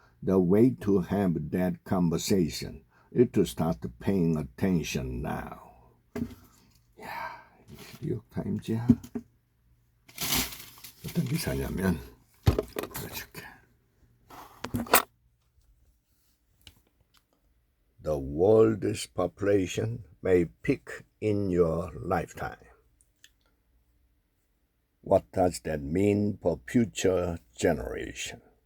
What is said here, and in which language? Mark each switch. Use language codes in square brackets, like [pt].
[en] The way to have that conversation is to start paying attention now. [ko] 야, 뉴욕 타임즈야. 어떤 기사냐면 보여줄게. [en] The world's population may peak in your lifetime. What does that mean for future generations?